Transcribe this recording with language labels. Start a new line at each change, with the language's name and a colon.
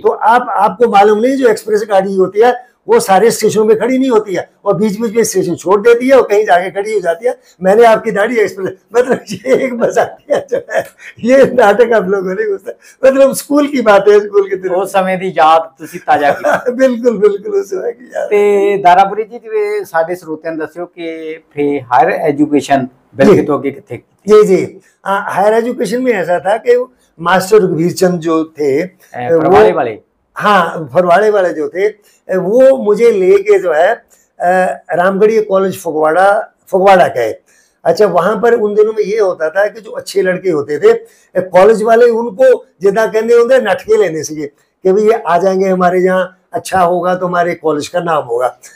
Hindi: तो आपको मालूम नहीं जो एक्सप्रेस गाड़ी होती है वो सारे स्टेशनों पे खड़ी नहीं होती है और बीच बीच में स्टेशन छोड़ देती है और कहीं जाके खड़ी हो जाती है। मैंने आपकी दाढ़ी एक्सप्रेस, मतलब ये एक मजाकिया जो है ये नाटक आप लोगों ने मतलब स्कूल की बात है, स्कूल के दिन
Punjabi: उस समय दी याद तुसी ताजा की।
Hindi: बिल्कुल बिल्कुल उस समय की याद।
Punjabi: ਤੇ ਦਾਰਾਪੁਰੀ ਜੀ ਜਿਵੇਂ ਸਾਡੇ ਸਰੋਤਿਆਂ ਨੂੰ ਦੱਸਿਓ ਕਿ ਫੇ ਹਾਇਰ ਐਜੂਕੇਸ਼ਨ ਬਿਲਕੁਲ ਤੋਂ ਅੱਗੇ ਕਿੱਥੇ ਕੀਤੀ?
Hindi: जी जी हायर एजुकेशन में ऐसा था कि मास्टर रघुवीर चंद जो थे फरवाड़े वाले, हाँ फरवाड़े वाले जो थे वो मुझे लेके जो है रामगढ़ी कॉलेज फगवाड़ा गए। अच्छा, वहां पर उन दिनों में ये होता था कि जो अच्छे लड़के होते थे कॉलेज वाले उनको जितना कहते होंगे नटके लेने से कि भाई ये आ जाएंगे हमारे यहाँ, अच्छा होगा तो हमारे कॉलेज का नाम होगा।